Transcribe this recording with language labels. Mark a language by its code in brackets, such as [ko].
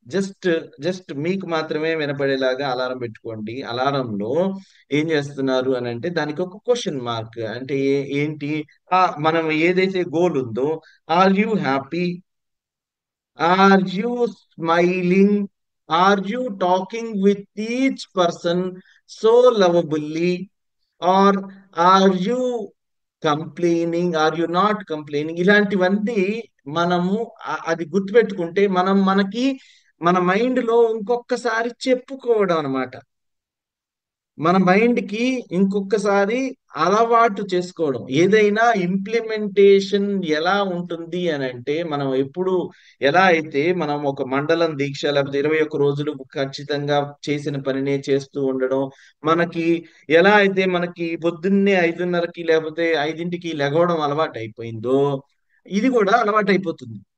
[te] Just just మీకు మాత్రమే వినపడేలాగా alarm పెట్టుకోండి. అలారంలో ఏం చేస్తున్నారు అని అంటే, దానికి ఒక క్వశ్చన్ మార్క్ అంటే ఏంటి, మనం ఏదైతే గోల్ ఉందో, [en] Are you happy, are you smiling? Are you talking with each person so lovably? Or are you complaining? Are you not complaining? [te] ఇలాంటివన్నీ మనము అది గుర్తుపెట్టుకుంటే మనకి మన మైండ్ లో ఇంకొకసారి చెప్పుకోవడం అన్నమాట. మన మైండ్ కి ఇంకొకసారి అలవాటు చేసుకోవడం. ఏదైనా ఇంప్లిమెంటేషన్ ఎలా ఉంటుంది అని అంటే, మనం ఎప్పుడు ఎలా అయితే మనం ఒక మండలం దీక్ష లేకపోతే 21 రోజులు ఖచ్చితంగా చేసిన పనినే చేస్తూ ఉండడం, మనకి ఎలా అయితే మనకి పొద్దున్నే 5:30కి లేకపోతే 5ంటికి లెగవడం అలవాటు అయిపోయిందో, ఇది కూడా అలవాటు అయిపోతుంది.